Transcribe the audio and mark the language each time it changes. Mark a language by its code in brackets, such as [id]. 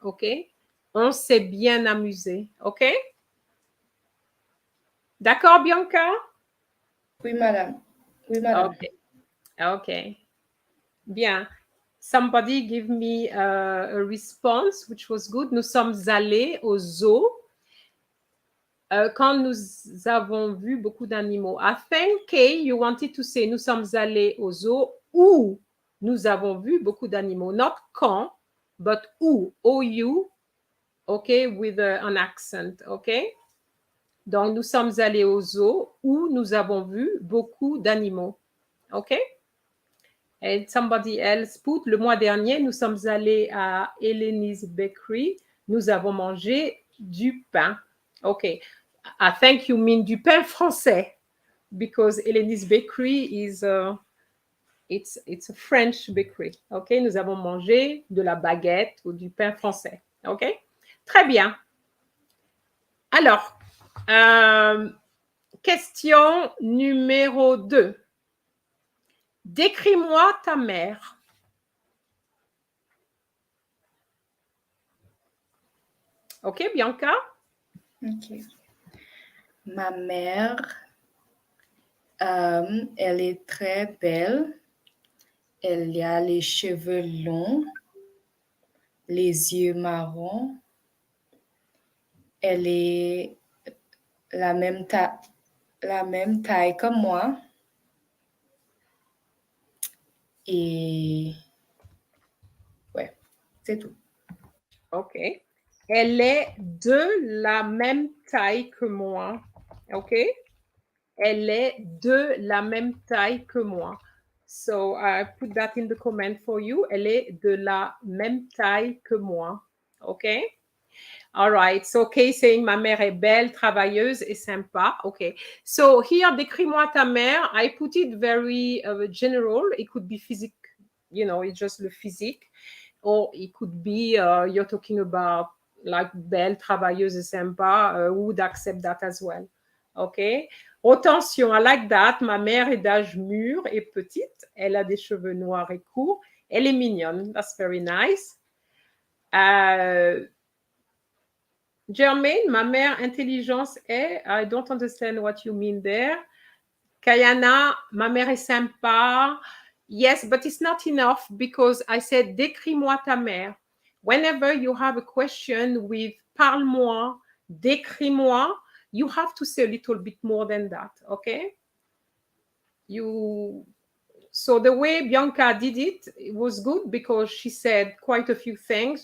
[fr] Okay? On s'est bien amusé. Okay? D'accord, Bianca? Oui, madame. Oui, madame. [en] Okay. Okay. Bien. Somebody give me a response, which was good. [fr] Nous sommes allés au zoo quand nous avons vu beaucoup d'animaux. [en] I think, Kay, you wanted to say [fr] nous sommes allés au zoo où nous avons vu beaucoup d'animaux. [en] Not quand, but où. O-U, okay, with an accent, okay? [fr] Donc, nous sommes allés au zoo où nous avons vu beaucoup d'animaux. Okay? [en] And somebody else put, [fr] le mois dernier, nous sommes allés à Eleni's Bakery. Nous avons mangé du pain. [en] Okay. I think you mean [fr] du pain français [en] because Eleni's Bakery is it's a French bakery. Okay. [fr] Nous avons mangé de la baguette ou du pain français. Okay. Très bien. Alors, question numéro 2. Décris-moi ta mère. [en] OK, Bianca? OK. [fr] Ma mère, elle est très belle. Elle a les cheveux longs, les yeux marrons. Elle est la même taille que moi. Et ouais, c'est tout. [en] OK. [fr] Elle est de la même taille que moi. OK? Elle est de la même taille que moi. [en] So I put that in the comment for you. [fr] Elle est de la même taille que moi. [en] OK? All right. So Kay saying [fr] ma mère est belle, travailleuse et sympa. OK. [en] So here, [fr] décris-moi ta mère. [en] I put it very general. It could be physique. You know, it's just le physique. Or it could be you're talking about like [fr] belle, travailleuse et sympa. [en] Would accept that as well. OK? Attention, I like that. [fr] Ma mère est d'âge mûr et petite. Elle a des cheveux noirs et courts. Elle est mignonne. [en] That's very nice. [fr] Germaine, ma mère intelligence est. [en] I don't understand what you mean there. [fr] Kayana, ma mère est sympa. [en] Yes, but it's not enough because I said [fr] décris-moi ta mère. [en] Whenever you have a question with [fr] parle-moi, décris-moi, [en] you have to say a little bit more than that, okay? So the way Bianca did it, it was good because she said quite a few things.